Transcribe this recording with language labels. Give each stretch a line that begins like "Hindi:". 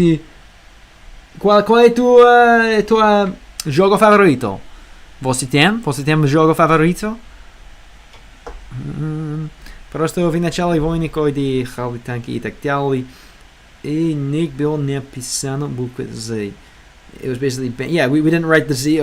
Portuguese: E qual é tua jogo favorito? Você tem jogo favorito?
Russian: Просто в начале войны, когда хали танки и так далее, и не было написано буквы Z.
English: It was basically we didn't write the Z.